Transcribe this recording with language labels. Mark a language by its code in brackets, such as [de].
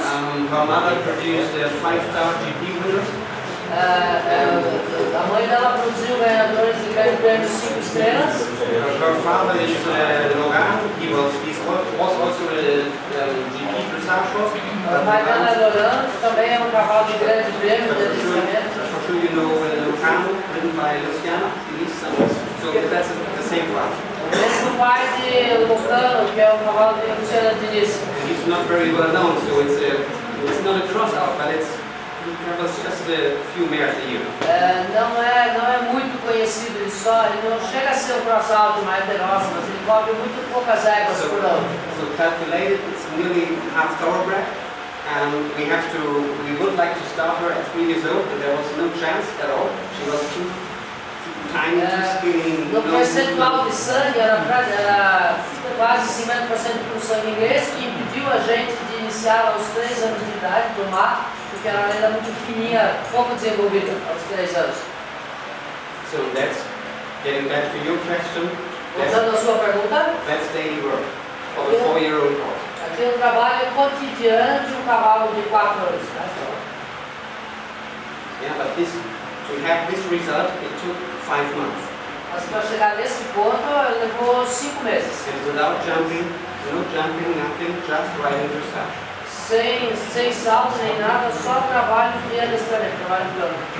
[en] Her mother produced a 5-star GP winner. [pt] A mãe dela produziu ganhadores de grande prêmio 5 estrelas. [en] Her father is Logan. He was also a GP dressage horse. [pt] O pai dela é Logan, também é cavalo de grande prêmio de adestramento. [en] For sure you know Lucano, written by Luciana. So that's the same class. [pt] O mesmo pai de Lucano, que é cavalo de Luciana Diniz. [en] He's not very well known, so it's not a cross out, but he covers just a few mares a year. [pt] Não é muito conhecido, ele não chega a ser um cross-out mais feroz, mas ele cobre muito poucas éguas por ano. [en] So calculated, it's nearly half thoroughbred, and we would like to start her at 3 years old, but there was no chance at all. She was too tiny, too skinny. [pt] No percentual de sangue era quase 50% do sangue inglês, que impediu a gente de iniciar aos 3 anos de idade, tomar, porque ela era muito fininha, pouco desenvolvida aos 3 anos. [en] So that's getting back to your question. [pt] Voltando à sua pergunta, [en] That's daily work of a 4-year-old horse. [pt] aqui é um trabalho cotidiano de um cavalo de 4 anos. [en] Yeah, but to have this result, it took 5 months. [pt] Mas para chegar nesse ponto, levou 5 meses. [en] And without jumping, no jumping, nothing, just riding dressage. [pt] sem salto nem nada, só trabalho de adestramento, trabalho plano.